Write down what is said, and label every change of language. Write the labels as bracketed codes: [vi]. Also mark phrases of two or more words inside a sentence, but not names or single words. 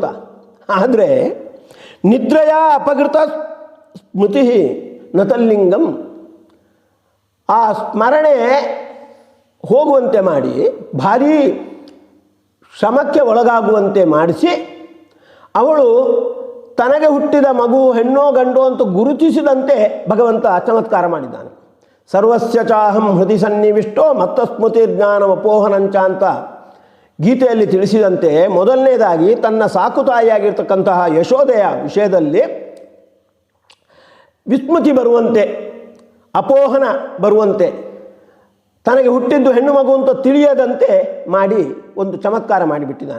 [kn] ಆದರೆ ನಿದ್ರೆಯ ಅಪಗೃತ ಸ್ಮೃತಿ ನತಲ್ಲಿಂಗಂ, ಆ ಸ್ಮರಣೆ ಹೋಗುವಂತೆ ಮಾಡಿ ಭಾರೀ ಶ್ರಮಕ್ಕೆ ಒಳಗಾಗುವಂತೆ ಮಾಡಿಸಿ ಅವಳು ತನಗೆ ಹುಟ್ಟಿದ ಮಗು ಹೆಣ್ಣೋ ಗಂಡೋ ಅಂತ ಗುರುತಿಸಿದಂತೆ ಭಗವಂತ ಚಮತ್ಕಾರ ಮಾಡಿದ್ದಾನೆ. [sa] ಸರ್ವಸ್ಯ ಚಾಹಂ ಹೃದಯ ಸನ್ನಿವಿಷ್ಟೋ ಮತ್ತ ಸ್ಮೃತಿ ಜ್ಞಾನಮಪೋಹನಂಚ [kn] ಅಂತ ಗೀತೆಯಲ್ಲಿ ತಿಳಿಸಿದಂತೆ, ಮೊದಲನೇದಾಗಿ ತನ್ನ ಸಾಕುತಾಯಿಯಾಗಿರ್ತಕ್ಕಂತಹ ಯಶೋದೆಯ ವಿಷಯದಲ್ಲಿ ವಿಸ್ಮೃತಿ ಬರುವಂತೆ, ಅಪೋಹನ ಬರುವಂತೆ, ತನಗೆ ಹುಟ್ಟಿದ್ದು ಹೆಣ್ಣು ಮಗು ಅಂತ ತಿಳಿಯದಂತೆ ಮಾಡಿ ಒಂದು ಚಮತ್ಕಾರ ಮಾಡಿಬಿಟ್ಟಿದ್ದಾನೆ.